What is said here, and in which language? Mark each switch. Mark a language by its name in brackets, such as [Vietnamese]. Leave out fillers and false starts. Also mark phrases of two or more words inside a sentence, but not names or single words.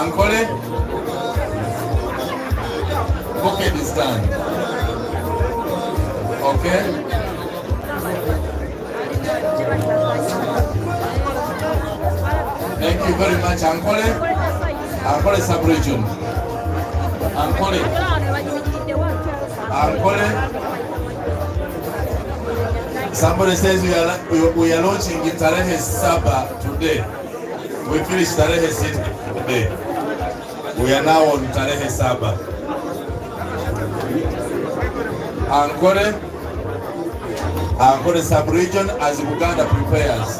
[English] Ankole. Bucket is done. Okay. Thank you very much, Ankole. Ankole sub-region. Ankole. Ankole. Somebody says we are launching in [Swahili] Tarehe Saba [English] today. We finished [Swahili] Tarehe Sita [English] today. We are now on [Swahili] Tarehe Saba. [English] Ankole sub-region as Uganda prepares.